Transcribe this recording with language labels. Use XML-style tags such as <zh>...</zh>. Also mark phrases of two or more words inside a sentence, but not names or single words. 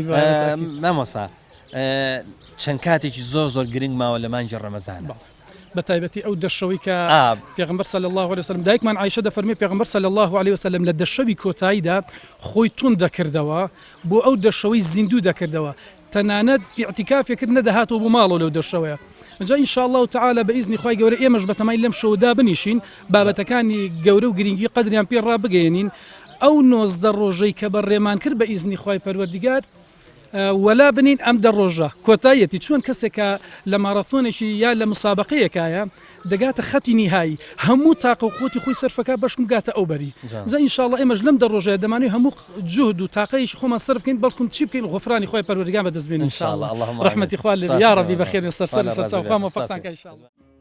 <ckb>مامۆستا چەند کاتێکی زۆر گرنگ ماوە لە مانگی ڕەمەزانە بەتایبەتی ئەو دەشەوەی کە پێغەمبەر</ckb> <ar>صلی الله علیه وسلم</ar> <ckb>دایکمان عایشە دەفەرمێ پێغەمبەر</ckb> <ar>صلی الله علیه وسلم</ar> <ckb>لە دەشەوی کۆتاییدا خۆی تون دەکردەوە بۆ ئەو دەشەوەی زیندوو دەکردەوە تەنانەت ئیعتیکافێکرد نەدەهاتەوە بۆ ماڵەوە لەو دەشەوەیە جا</ckb> <ar>إن شاء الله تعالى</ar> <ckb>بإذن خوای گەورە ئێمەش بەتەمای لەم شەودا بنیشین بابەتەکانی گەورە و گرنگی قەدریان پێ ڕابگەێنین ئەو 19 ڕۆژەی کە بەڕێمان کرد بە ئیزنی خوای پەروەردگار ولا بنین ئەم دە ڕۆژە کۆتاییەتی چۆن کەسێکە لە مارەثۆنێکی یا لە مسابقەیەکایە دەگاتە خەتی نیهایی هەموو تاقە و خۆتی خۆی سەرفەکە بەشکم گاتە ئەو بەری زە</ckb> <ar>إن شاء الله</ar> <ckb>ئێمەش لەم دە ڕۆژەیە دەمانوێت هەموو جهد و تاقەیەکی خۆمان سەرف بکەین بەڵکم چی بکەین غفرانی خوای پەروەردگار بەدەستبێنین</ckb> <ar>إن شاء الله</ar> <ckb>ڕەحمەتی خوا لێ</ckb> <ar>یا ربی</ar> <ckb>بەخێر سەرسەر سەرچاو خوا موفقتان کە</ckb> <ar>إن شاء الله</ar>